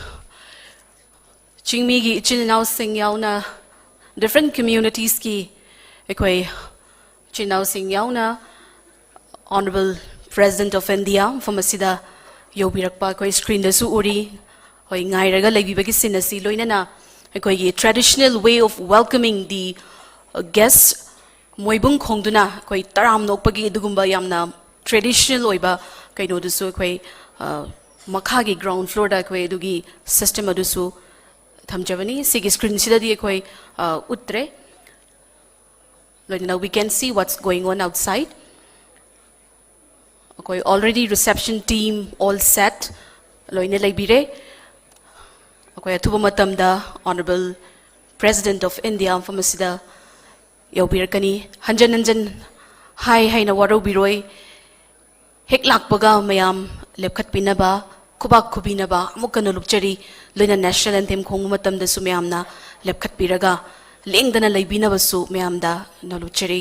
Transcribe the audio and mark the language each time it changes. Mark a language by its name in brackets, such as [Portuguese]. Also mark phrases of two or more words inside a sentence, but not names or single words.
[Manipuri] ꯆꯤꯡꯃꯤꯒꯤ ꯏꯆꯤꯜ ꯏꯅꯥꯎꯁꯤꯡ ꯌꯥꯎꯅ [English] different communities [Manipuri] ꯑꯩꯈꯣꯏ ꯏꯆꯤꯜ ꯏꯅꯥꯎꯁꯤꯡ ꯌꯥꯎꯅ [English] Honorable President of India [Manipuri] ꯃꯐꯝ ꯑꯁꯤꯗ ꯌꯧꯕꯤꯔꯛꯄ ꯑꯩꯈꯣꯏ ꯁ꯭ꯀ꯭ꯔꯤꯟꯗꯁꯨ ꯎꯔꯤ ꯍꯣꯏ ꯉꯥꯏꯔꯒ ꯂꯩꯕꯤꯕꯒꯤ ꯁꯤꯟ ꯑꯁꯤ ꯂꯣꯏꯅꯅ ꯑꯩꯈꯣꯏꯒꯤ [English] traditional way of welcoming the guests [Manipuri] ꯃꯣꯏꯕꯨꯡ ꯈꯣꯡꯗꯨꯅ ꯑꯩꯈꯣꯏ ꯇꯔꯥꯝ ꯅꯣꯛꯄꯒꯤ ꯑꯗꯨꯒꯨꯝꯕ ꯌꯥꯝꯅ traditional ꯑꯣꯏꯕ ꯀꯩꯅꯣꯗꯨꯁꯨ ꯑꯩꯈꯣꯏ ꯃꯈꯥꯒꯤ [English] ground floor [Manipuri] ꯗ ꯑꯩꯈꯣꯏ ꯑꯗꯨꯒꯤ system ꯑꯗꯨꯁꯨ ꯊꯝꯖꯕꯅꯤ ꯁꯤꯒꯤ ꯁ꯭ꯀ꯭ꯔꯤꯟꯁꯤꯗꯗꯤ ꯑꯩꯈꯣꯏ ꯎꯠꯇ꯭ꯔꯦ ꯂꯣꯏꯅꯅ [English] we can see what's going on outside [Manipuri] ꯑꯩꯈꯣꯏ [English] already reception team all set [Manipuri] ꯂꯣꯏꯅ ꯂꯩꯕꯤꯔꯦ ꯑꯩꯈꯣꯏ ꯑꯊꯨꯕ ꯃꯇꯝꯗ [English] Honorable President of India [Manipuri] ꯃꯐꯝꯁꯤꯗ ꯌꯧꯕꯤꯔꯛꯀꯅꯤ ꯍꯟꯖꯟ ꯍꯟꯖꯟ 하이나 waraubiroy hek lakpaga mayam lepkhatpinaba khubak khubinaba amukka nolupchari loina [English] national anthem [Manipuri] khongu matamda su mayamna lepkhatpiraga lengdana leibinaba su mayamda nolupchari.